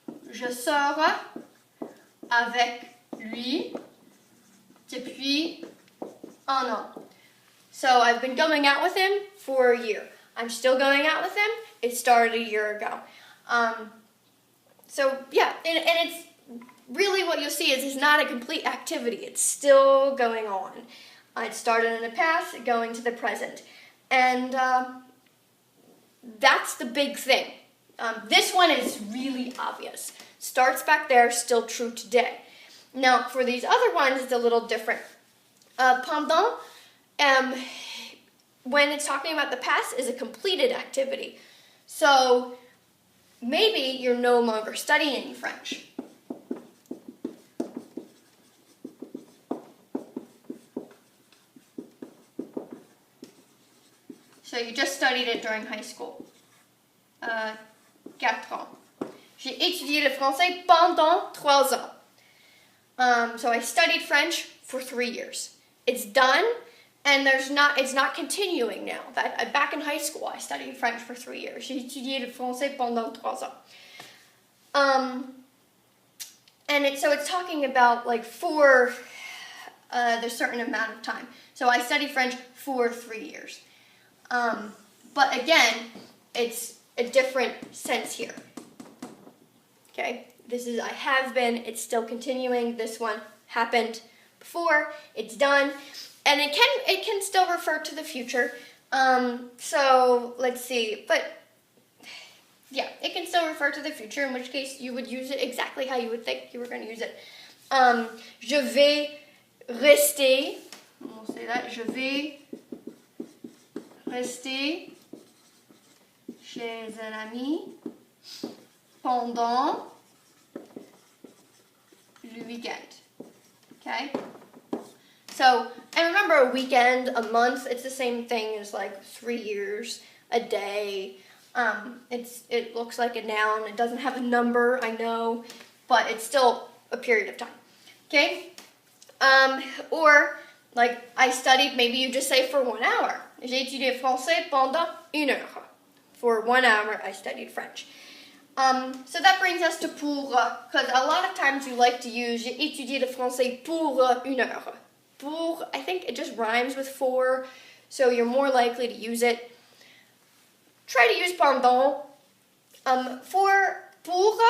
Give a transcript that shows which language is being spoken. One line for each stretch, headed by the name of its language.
French: Je sors avec lui depuis un an.
English: So I've been going out with him for a year. I'm still going out with him. It started a year ago. So yeah, and it's really what you'll see is it's not a complete activity. It's still going on. It started in the past, going to the present. And that's the big thing. This one is really obvious. Starts back there, still true today. Now, for these other ones, it's a little different. Pendant, when it's talking about the past, is a completed activity. So maybe you're no longer studying French. So you just studied it during high school.
French: 4 ans. J'ai étudié le français pendant 3 ans.
English: So I studied French for 3 years. It's done, and it's not continuing now. Back in high school, I studied French for 3 years.
French: J'ai étudié le français pendant 3 ans.
English: So it's talking about like for the certain amount of time. So I studied French for 3 years. But again, it's a different sense here. Okay, this is I have been, it's still continuing. This one happened before, it's done, and it can still refer to the future. So let's see, but yeah, it can still refer to the future, in which case you would use it exactly how you would think you were going to use it.
French: Je vais rester,
English: we'll say that,
French: je vais rester chez un ami pendant le weekend.
English: Okay? So, and remember, a weekend, a month, it's the same thing as like 3 years, a day. It looks like a noun. It doesn't have a number, I know, but it's still a period of time. Okay? Or, like, I studied, maybe you just say for 1 hour.
French: J'ai étudié français pendant 1 heure.
English: For 1 hour, I studied French. So that brings us to pour, because a lot of times you like to use
French: j'ai étudié le français pour 1 heure.
English: Pour, I think it just rhymes with for, so you're more likely to use it. Try to use pendant. For pour,